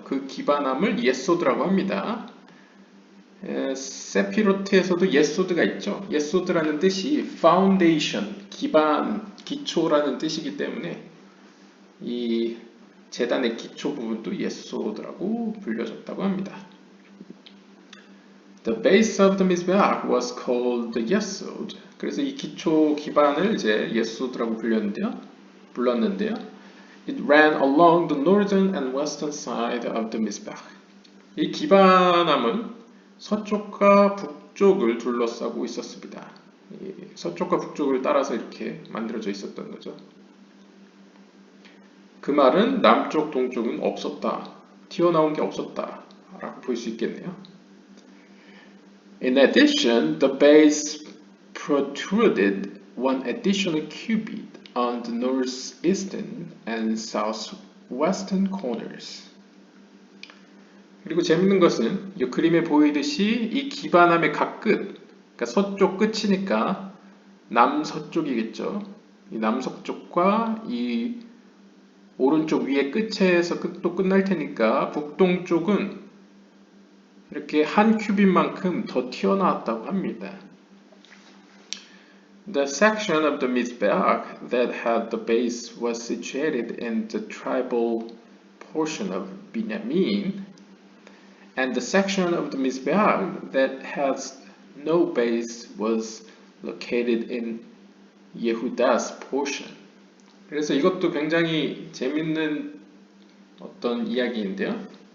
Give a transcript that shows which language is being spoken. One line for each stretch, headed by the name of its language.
Korean: 그 기반함을 예소드라고 합니다. 세피로트에서도 예소드가 있죠. 예소드라는 뜻이 foundation, 기반, 기초라는 뜻이기 때문에 이 제단의 기초 부분도 예소드라고 불려졌다고 합니다.
English: The base of the Mizbeach was called the Yesod.
Korean: 그래서 이 기초 기반을 이제 예소드라고 불렀는데요.
English: It ran along the northern and western side of the Mizbeach.
Korean: 이 기반함은 서쪽과 북쪽을 둘러싸고 있었습니다. 서쪽과 북쪽을 따라서 이렇게 만들어져 있었던 거죠. 그 말은 남쪽, 동쪽은 없었다. 튀어나온 게 없었다. 라고 볼 수 있겠네요.
English: In addition, the base protruded one additional cubit on the northeastern and southwestern corners.
Korean: 그리고 재밌는 것은 이 그림에 보이듯이 이 기반함의 각 끝, 그러니까 서쪽 끝이니까 남서쪽이겠죠. 이 남서쪽과 이 오른쪽 위에 끝에서 또 끝날 테니까 북동쪽은 이렇게 한 큐빗만큼 더 튀어나왔다고 합니다.
English: The section of the Mizbeach that had the base was situated in the tribal portion of Binyamin, and the section of the Mizbeach that has no base was located in Yehuda's portion.
Korean: 그래서 이것도 굉장히 재밌는 어떤 이야기인데요.